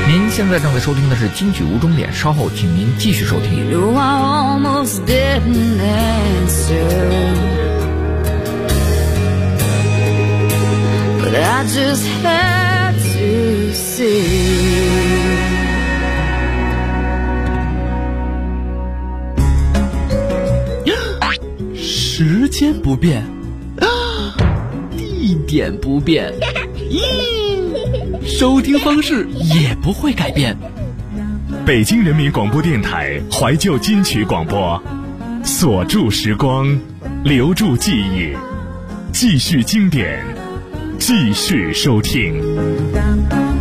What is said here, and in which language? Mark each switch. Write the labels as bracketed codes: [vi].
[zh] 现在正在收听的是金曲无终点，稍后请您继续收听。 [en] You know, I almost didn't answer, but I just had to see. [zh] 时间不变，地点不变，收听方式也不会改变。北京人民广播电台怀旧金曲广播，锁住时光，留住记忆，继续经典，继续收听。